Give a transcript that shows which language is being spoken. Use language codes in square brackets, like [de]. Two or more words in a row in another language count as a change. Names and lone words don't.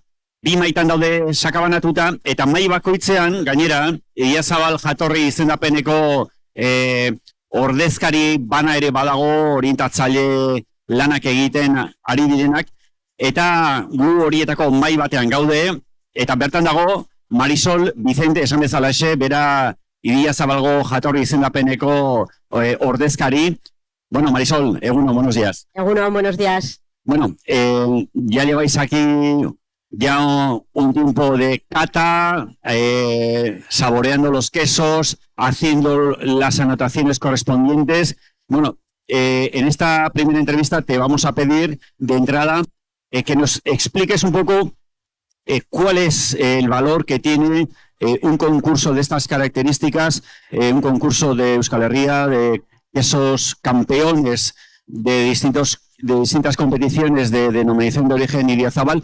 [eu] Bi maitan daude sakabanatuta eta mai bakoitzean gainera Idiazabal jatorri izendapeneko ordezkari bana ere badago, orientatzaile lanak egiten ari direnak, eta gu horietako mai batean gaude, eta bertan dago Marisol Vicente esan bezalaxe, bera Idiazabalgo jatorri izendapeneko ordezkari. Bueno, Marisol, eguno, [es] buenos días. [eu] Eguno, [es] buenos días. Bueno, ya lleváis aquí ya un tiempo de cata, saboreando los quesos, haciendo las anotaciones correspondientes. Bueno, en esta primera entrevista te vamos a pedir de entrada que nos expliques un poco cuál es el valor que tiene un concurso de estas características, un concurso de Euskal Herria, de esos campeones de distintas competiciones de denominación de origen Idiazabal.